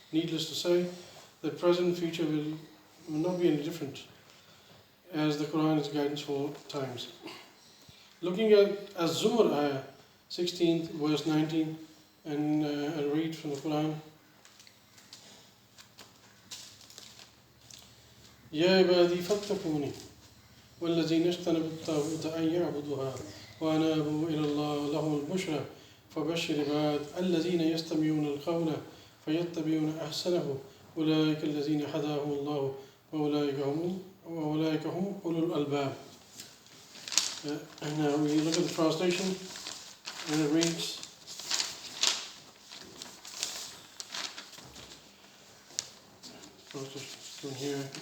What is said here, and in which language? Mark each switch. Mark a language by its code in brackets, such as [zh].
[en] Needless to say, the present and future will not be any different, as the Quran is guidance for times. Looking at Az-Zumar ayah 16 verse 19, and I'll read from the Quran. [ar] يا عبادي فاتقوني والذين اجتنبوا الطاغوت أن يعبدوها وأنابوا إلى الله لهم البشرى فبشر عباد الذين يستمعون القول فيتبعون أحسنه أولئك الذين هداهم الله وأولئك هم أولو الألباب. [en] And now we look at the translation, and it reads, from here.